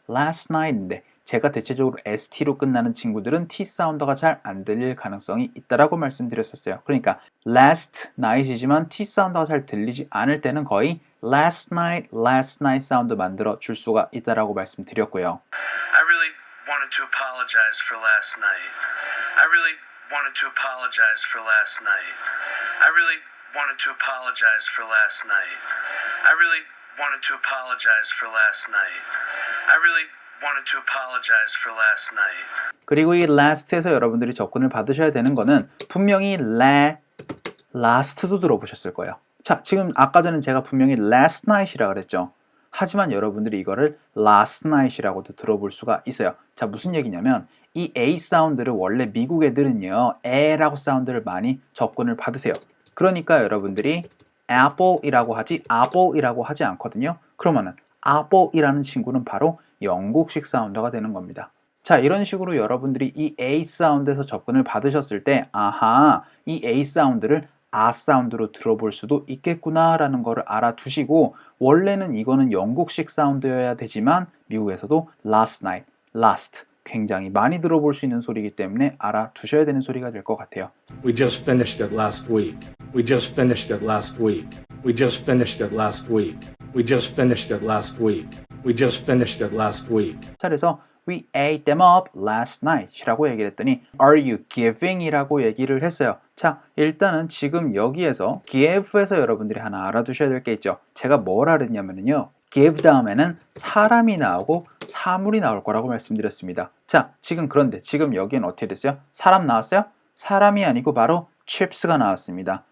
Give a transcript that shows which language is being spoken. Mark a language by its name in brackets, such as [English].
[Korean] last night인데 제가 대체적으로 ST로 끝나는 친구들은 T 사운드가 잘 안 들릴 가능성이 있다라고 말씀드렸었어요. 그러니까 last night이지만 T 사운드가 잘 들리지 않을 때는 거의 last night 사운드 만들어 줄 수가 있다라고 말씀드렸고요. [English] I really wanted to apologize for last night. I really wanted to apologize for last night. I really wanted to apologize for last night. I really wanted to apologize for last night. I really wanted to apologize for last night. [Korean] 그리고 이 last에서 여러분들이 접근을 받으셔야 되는 거는 분명히 last도 들어보셨을 거예요. 자, 지금 아까 전에 제가 분명히 last night이라고 그랬죠. 하지만 여러분들이 이거를 last night이라고도 들어볼 수가 있어요. 자, 무슨 얘기냐면 이 A 사운드를 원래 미국 애들은요 에라고 사운드를 많이 접근을 받으세요. 그러니까 여러분들이 apple이라고 하지 apple이라고 하지 않거든요. 그러면은 apple이라는 친구는 바로 영국식 사운드가 되는 겁니다. 자, 이런 식으로 여러분들이 이 A 사운드에서 접근을 받으셨을 때 아하, 이 A 사운드를 아 사운드로 들어볼 수도 있겠구나 라는 거를 알아두시고, 원래는 이거는 영국식 사운드여야 되지만 미국에서도 last night, last 굉장히 많이 들어볼 수 있는 소리이기 때문에 알아두셔야 되는 소리가 될 것 같아요. [English] We just finished it last week. We just finished it last week. We just finished it last week. We just finished it last week. We just finished it last week. [Korean] 자, 그래서 [English] We ate them up last night [Korean] 이라고 얘기를 했더니 [English] Are you giving? [Korean] 이라고 얘기를 했어요. 자, 일단은 지금 여기에서 give에서 여러분들이 하나 알아두셔야 될 게 있죠. 제가 뭘 알았냐면요, give 다음에는 사람이 나오고 사물이 나올 거라고 말씀드렸습니다. 자, 지금 그런데 지금 여기는 어떻게 됐어요? 사람 나왔어요? 사람이 아니고 바로 chips가 나왔습니다.